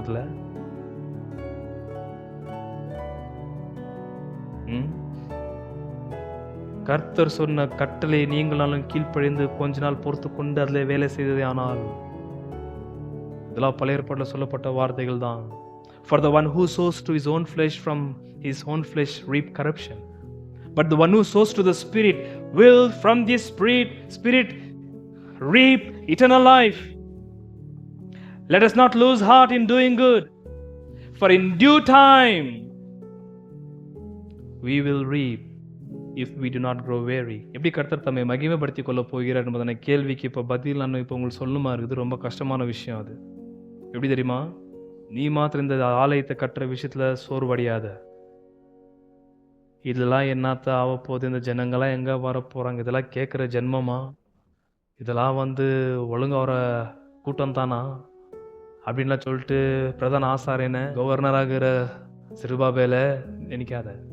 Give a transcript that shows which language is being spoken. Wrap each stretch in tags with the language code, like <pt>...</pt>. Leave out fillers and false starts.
<ta>அதுல கர்த்தர் சொன்ன கட்டளை நீங்களாலும் கீழ்ப்பழிந்து கொஞ்ச நாள் பொறுத்து கொண்டு அதில் வேலை செய்ததே. ஆனால் இதெல்லாம் பழைய ஏற்பாட்டில் சொல்லப்பட்ட வார்த்தைகள் தான்.</ta> <en>For the one who sows to his own flesh from his own flesh reap corruption, but the one who sows to the Spirit will from this Spirit reap eternal life. Let us not lose heart in doing good, for in due time we will reap if we do not grow weary.</en> <ta>எப்படி கர்த்தர் தம்மை மகிமைப்படுத்திக் கொள்ள போகிறார் என்பதான கேள்விக்கு இப்போ பதில் நான் இப்போ உங்களுக்கு சொல்லணுமா இருக்குது. ரொம்ப கஷ்டமான விஷயம் அது. எப்படி தெரியுமா? நீ மாத்திரம் இந்த ஆலயத்தை கட்டுற விஷயத்துல சோர்வடையாத. இதெல்லாம் என்னத்த ஆக போகுது, இந்த ஜனங்களாம் எங்க வர போறாங்க, இதெல்லாம் கேட்குற ஜென்மமா, இதெல்லாம் ஒழுங்கா வர கூட்டம் தானா அப்படின்லாம் சொல்லிட்டு பிரதான ஆசாரியன கவர்னர் ஆகிற சிறுபாபேல நினைக்காத.</ta>